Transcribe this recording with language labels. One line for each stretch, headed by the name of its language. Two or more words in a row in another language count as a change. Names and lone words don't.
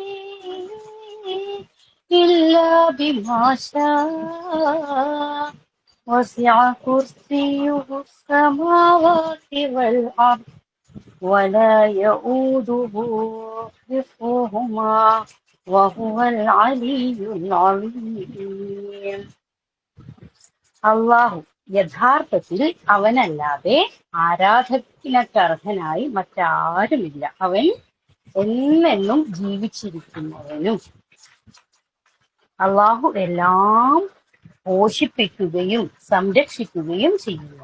Arabic: إلا بما شاء وسع كرسيه السماوات والأرض ولا يؤوده حفظهما وهو العلي العظيم.
Malayalam: അള്ളാഹു യഥാർത്ഥത്തിൽ അവനല്ലാതെ ആരാധനക്കർഹനായി മറ്റാരുമില്ല. അവൻ എന്നെന്നും ജീവിച്ചിരിക്കുന്നവനും. അള്ളാഹു എല്ലാം പോഷിപ്പിക്കുകയും സംരക്ഷിക്കുകയും ചെയ്യുന്നു.